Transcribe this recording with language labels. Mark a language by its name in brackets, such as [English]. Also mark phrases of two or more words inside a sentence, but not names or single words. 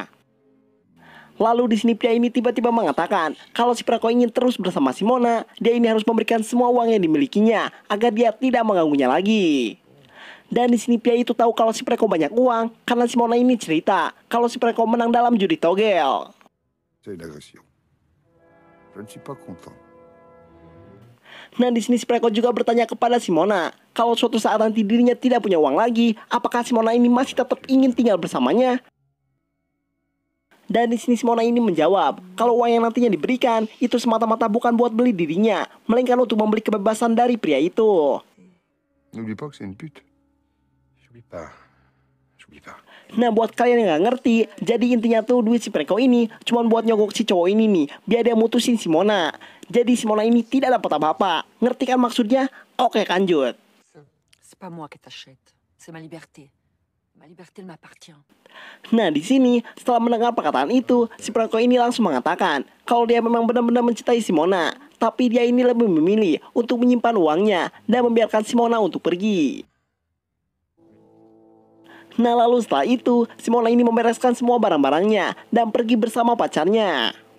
[Indonesian] Lalu di sini pria ini tiba-tiba mengatakan kalau si Preko ingin terus bersama Simona, dia ini harus memberikan semua uang yang dimilikinya agar dia tidak mengganggunya lagi. Dan di sini pria itu tahu kalau si Preko banyak uang karena Simona ini cerita kalau si Preko menang dalam judi togel. [French] C'est une agression. Je ne suis pas content. [Indonesian] Nah, di sini si Preko juga bertanya kepada Simona kalau suatu saat nanti dirinya tidak punya uang lagi, apakah Simona ini masih tetap ingin tinggal bersamanya? Dan di sini Simona ini menjawab kalau uang yang nantinya diberikan itu semata-mata bukan buat beli dirinya, melainkan untuk membeli kebebasan dari pria itu. [French] N'oublie pas que c'est une pute. J'oublie pas. J'oublie pas. [Indonesian] Nah, buat kalian yang gak ngerti, jadi intinya tuh duit si Preko ini cuma buat nyogok si cowok ini nih, biar dia mutusin Simona. Jadi Simona ini tidak dapat apa-apa. Ngerti kan maksudnya? Oke, lanjut. [French] C'est pas moi qui t'achète, c'est ma liberté. Ma liberté m'appartient. [Indonesian] Nah, di sini setelah mendengar perkataan itu, si Preko ini langsung mengatakan kalau dia memang benar-benar mencintai Simona, tapi dia ini lebih memilih untuk menyimpan uangnya dan membiarkan Simona untuk pergi. Nah, lalu setelah itu, Simona ini membereskan semua barang-barangnya dan pergi bersama pacarnya.